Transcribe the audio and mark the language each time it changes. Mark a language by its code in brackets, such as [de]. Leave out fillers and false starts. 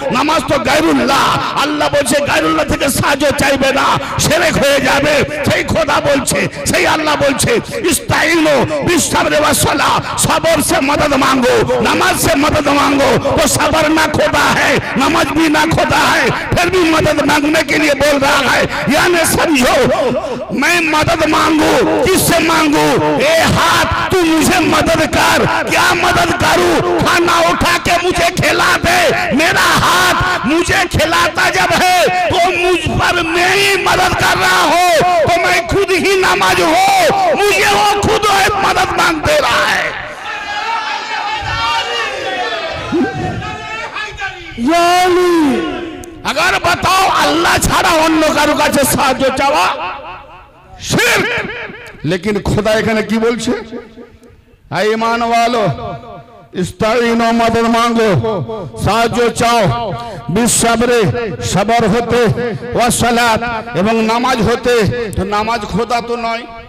[bn] নামাজ তো গায়রুল্লাহ, আল্লাহ বলছে গায়রুল্লাহ থেকে সাহায্য চাইবে না, শিরক হয়ে যাবে। সেই খোদা বলছে, সেই আল্লাহ বলছে ইস্তাঈনু বিসসব্র ওয়াসসালাহ, [hi] सबर से मदद मांगो, [bn] नमाज से मदद मांगो। [hi] तो सबर ना खोदा है, नमाज भी ना खोदा है, फिर भी मदद मांगने के लिए बोल रहा है। यानी समझो, मैं मदद मांगू, किससे मांगू? ए हाथ तू मुझे मदद कर। क्या मदद करूं? खाना उठा के मुझे खिला दे। मेरा हाथ मुझे खिलाता जब है तो मुझ पर मैं ही मदद कर रहा हूं, तो मैं खुद ही नमाज हो, मुझे वो खुद मदद मांग दे रहा है। अगर बताओ [bn] अल्लाह ছাড়া অন্য কারো কাছে সাহায্য চাওয়া শিরক। [hi] लेकिन खुदा [bn] এখানে কি বলছে? হে ঈমান वालो ইস্তাঈনু, [hi] মদদ মাঙ্গো, [bn] সাহায্য চাও, বিসসবরে, সবর হতে, ওয়াসসালাত এবং নামাজ হতে। তো নামাজ খোদা তো নয়,